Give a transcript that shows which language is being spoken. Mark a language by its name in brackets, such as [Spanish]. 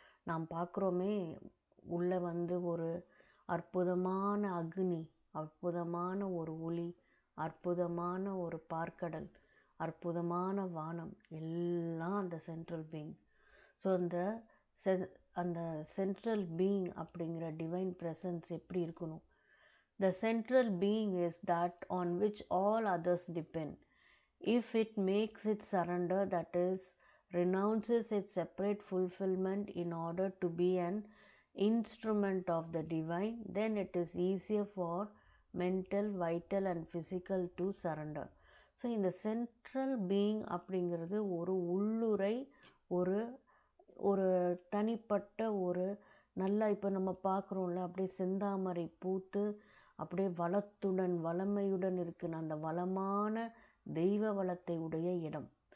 [Tamil] நாம் பார்க்குறோமே உள்ளே வந்து ஒரு அற்புதமான அக்னி, அற்புதமான ஒரு ஒளி, அற்புதமான ஒரு பார்க்கடல், அற்புதமான வானம், எல்லாம் அந்த சென்ட்ரல் பீயிங். ஸோ அந்த சென்ட்ரல் பீயிங் அப்படிங்கிற டிவைன் ப்ரெசன்ஸ் எப்படி இருக்கணும்? [English] The central being is that on which all others depend. If it makes it surrender, that is, renounces its separate fulfillment in order to be an instrument of the divine, then it is easier for mental, vital and physical to surrender. [Tamil] So இந்த central being அப்படிங்கிறது ஒரு உள்ளுரை, ஒரு தனிப்பட்ட ஒரு நல்லா இப்போ நம்ம பார்க்குறோம்ல அப்படியே செந்தாமரை பூத்து அப்படியே வளமையுடன் இருக்குன்னு அந்த வளமான தெய்வ வளத்தை உடைய இடம்.